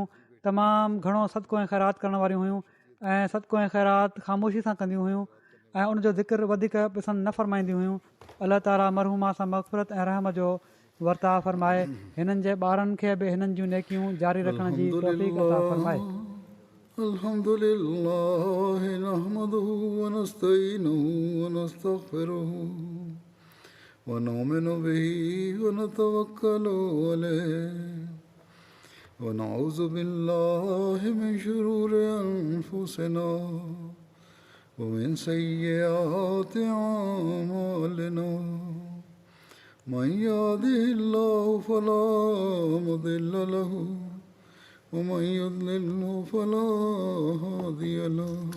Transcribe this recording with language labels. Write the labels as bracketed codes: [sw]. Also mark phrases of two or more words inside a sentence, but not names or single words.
[sd] तमामु घणो सदको ऐं ख़ैरात करण वारियूं हुयूं ऐं सदको ऐं ख़ैरात ख़ामोशी सां कंदियूं हुयूं ऐं उनजो ज़िक्र वधीक पसंदि न फ़रमाईंदियूं हुयूं। अलाह ताला मरहूमा सां मग़फ़िरत ऐं रहम जो वर्ताव फ़रमाए। हिननि जे ॿारनि खे बि हिननि जूं नेकियूं जारी रखण जी तौफ़ीक़ अता फ़रमाए। [ar] الحمد لله نحمده ونستعينه ونستغفره ونؤمن به ونتوكل عليه ونعوذ بالله من شرور أنفسنا ومن سيئات أعمالنا من يهده الله فلا مضل له ومن يضلله فلا هادي له